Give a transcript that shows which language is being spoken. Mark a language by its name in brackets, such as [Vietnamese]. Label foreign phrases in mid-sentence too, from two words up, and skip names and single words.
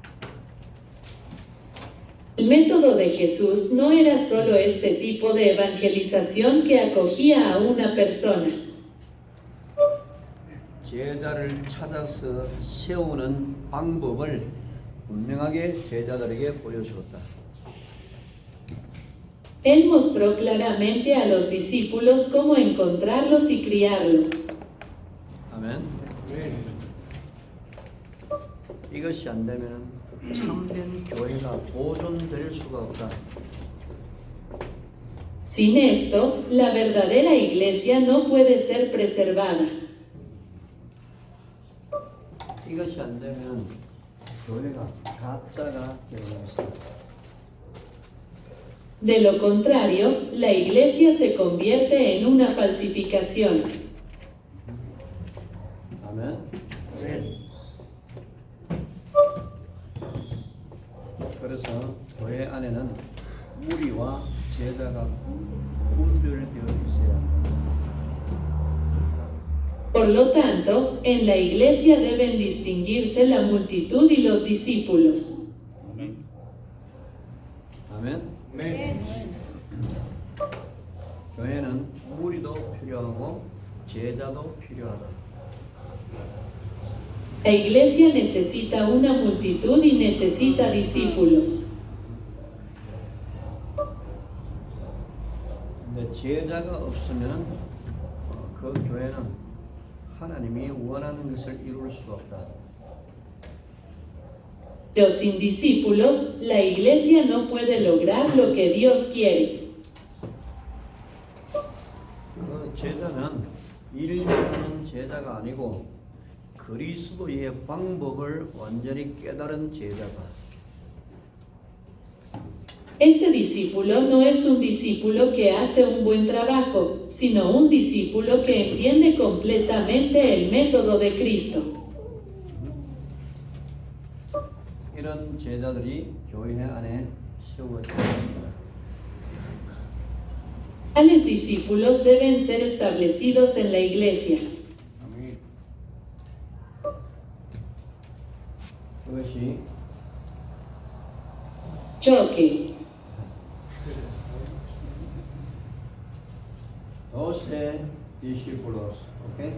[Spanish] El método de Jesús no era solo este tipo de evangelización que acogía a una persona. [Korean] 제자를 찾아서 세우는 방법을 분명하게 제자들에게 보여주었다. [Spanish] Él mostró claramente a los discípulos cómo encontrarlos y criarlos. [Korean] 아멘. 이것이 안 되면 참된 교회가 보존될 수가 없다. [Spanish] Sin esto, la verdadera iglesia no puede ser preservada. [Korean] 이것이 안 되면 교회가 가짜가 되는 것이다. [Spanish] De lo contrario, la iglesia se convierte en una falsificación. [Korean] 아멘. 그래서 교회 안에는 무리와 제자가 분별되어 있어야 한다. [Spanish] Por lo tanto, en la iglesia deben distinguirse la multitud y los discípulos. [Korean] 아멘. 교회는 무리도 필요하고 제자도 필요하다. [Spanish] La iglesia necesita una multitud y necesita discípulos. [Korean] 근데 제자가 없으면 그 교회는 하나님이 원하는 것을 이룰 수가 없다. [Spanish] Pero sin discípulos, la iglesia no puede lograr lo que Dios quiere. [Korean] 그 제자는 일반하는 제자가 아니고 그리스도의 방법을 완전히 깨달은 제자다. [Spanish] Ese discípulo no es un discípulo que hace un buen trabajo, sino un discípulo que entiende completamente el método de Cristo. [Korean] 이런 제자들이 교회 안에 세워져야 합니다. [Spanish] Tales discípulos deben ser establecidos en la iglesia. [Korean] 그것이 [Spanish] Choque. 12 discípulos, ¿ok?